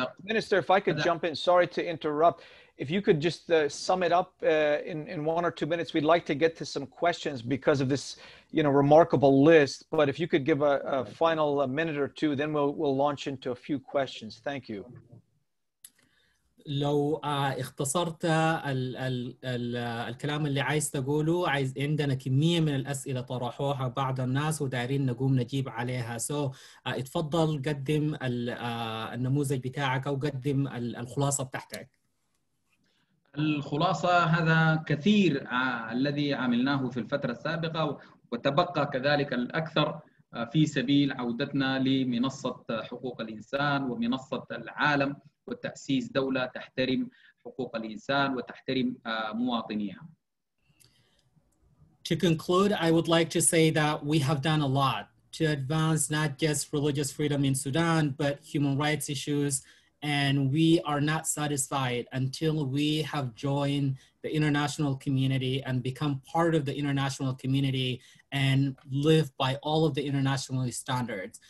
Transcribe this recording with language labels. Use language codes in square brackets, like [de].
[en] Minister, if I could jump in, sorry to interrupt. If you could just sum it up in 1 or 2 minutes, we'd like to get to some questions because of this, remarkable list. But if you could give a final minute or two, then we'll launch into a few questions. Thank you. [ar] لو اختصرت الكلام اللي عايز تقوله، عندنا كمية من الأسئلة طرحوها بعض الناس ودايرين نقوم نجيب عليها. اتفضل قدم النموذج بتاعك أو قدم الخلاصة بتاعتك. الخلاصة هذا كثير الذي عملناه في الفترة السابقة، وتبقى كذلك الأكثر في سبيل عودتنا لمنصة حقوق الإنسان ومنصة العالم وتأسيس دولة تحترم حقوق الإنسان وتحترم مواطنيها. [en] To conclude, I would like to say that we have done a lot to advance not just religious freedom in Sudan, but human rights issues. And we are not satisfied until we have joined the international community and become part of the international community and live by all of the international standards.